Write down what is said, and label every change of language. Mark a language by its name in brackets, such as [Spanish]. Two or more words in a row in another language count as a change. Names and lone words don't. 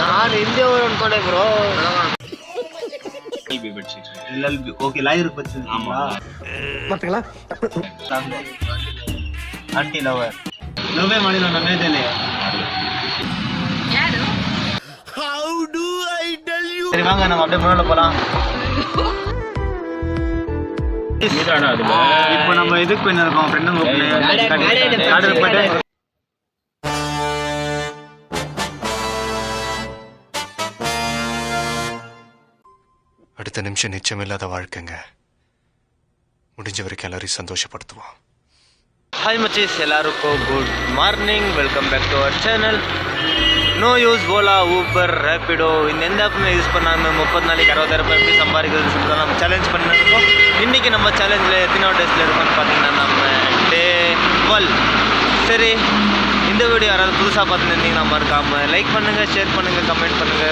[Kannada] ನಾನು ಹಿಂದೆ ಅನ್ಕೊಂಡೆ ಬ್ರೋ. ಓಕೆ ಲಾಯರ್ ಬರ್ತಿಲ್ಲ ಆಂಟಿ ಲವರ್ ಲವೇ ಮಾಡಿಲ್ಲ ನಮ್ಮ ಏಜಲ್ಲಿ. [Tamil] சரி வாங்க நம்ம அப்படியே முன்னாடி போலாம். இப்போ நம்ம இதுக்கு போயிருக்கோம் ஃப்ரெண்டுங்க போயிட்டு அடுத்த நிமிஷம் நிச்சயமில்லாத வாழ்க்கைங்க. முடிஞ்ச வரைக்கும் எல்லாரையும் சந்தோஷப்படுத்துவோம். [Kannada] ಹಾಯ್ ಮಚೀಸ್, ಎಲ್ಲರಿಗೂ [English] good morning. welcome back to our channel. no use [Tamil] ஓலா ஊபர் ரேப்பிடோ இந்த எந்த ஆப்புமே யூஸ் பண்ணாமல் 30 நாளைக்கு 60,000 ரூபாய் எப்படி சம்பாதிக்கிறது சொல்லிட்டு நம்ம சேலஞ்ச் பண்ணிருக்கோம். இன்றைக்கி நம்ம சேலஞ்சில் எத்தனாவது டேஸில் இருக்கோம்னு பார்த்தீங்கன்னா நம்ம டே 12. சரி, இந்த வீடியோ யாராவது புதுசாக பார்த்துருந்தீங்கன்னா மறக்காமல் லைக் பண்ணுங்கள், ஷேர் பண்ணுங்கள், கமெண்ட் பண்ணுங்கள்.